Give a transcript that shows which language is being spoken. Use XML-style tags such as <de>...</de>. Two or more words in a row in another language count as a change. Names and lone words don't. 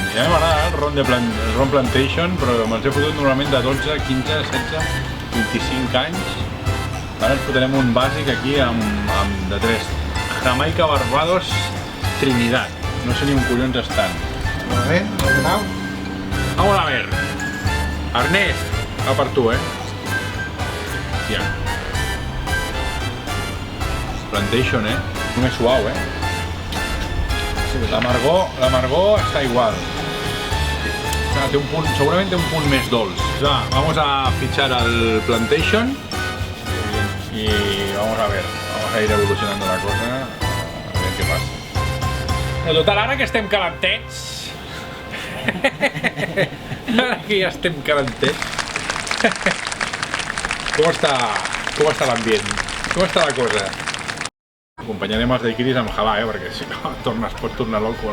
<ca>Ja m'agrada el ron Plantation, però me'ls he fotut normalment de 12, 15, 16, 25 anys. Ara ens fotrem un bàsic aquí de 3. Jamaica, Barbados, Trinidad. No sé ni on collons estan. Molt bé, què tal?</ca> <es>Vamos a ver.</es> <ca>Ernest, va per tu, Hòstia. Plantation, Només suau, L'amargor està igual. Té un punt, segurament té un punt més dolç.</ca> <es>Vamos a fichar al Plantation y vamos a ir evolucionando la cosa, a ver qué pasa.</es> <ca>Però total, ara que estem calentets, com està l'ambient? Com està la cosa? Acompanyarem els daiquiris amb halà, perquè si no es pot tornar loco.</ca>